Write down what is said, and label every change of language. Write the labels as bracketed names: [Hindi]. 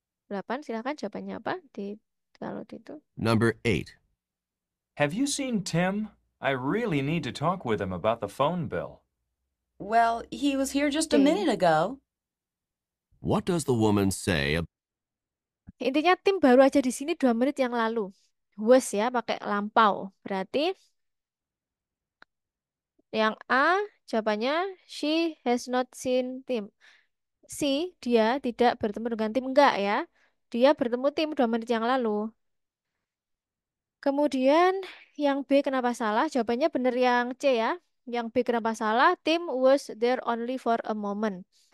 [Indonesian] Silakan jawabannya apa kalau itu. [English] Number 8. Have you seen Tim? I really need to talk with him about the phone bill. Well, he was here just a Okay. minute ago. What does the woman say [Indonesian] Intinya tim baru aja di sini 2 menit yang lalu. Was ya, pakai lampau. Berarti yang A jawabannya [English] she has not seen Tim. [Indonesian] Dia tidak bertemu dengan Tim. Enggak ya. Dia bertemu Tim 2 menit yang lalu. Kemudian yang B kenapa salah? Jawabannya benar yang C ya. Yang B kenapa salah? [English] Tim was there only for a moment.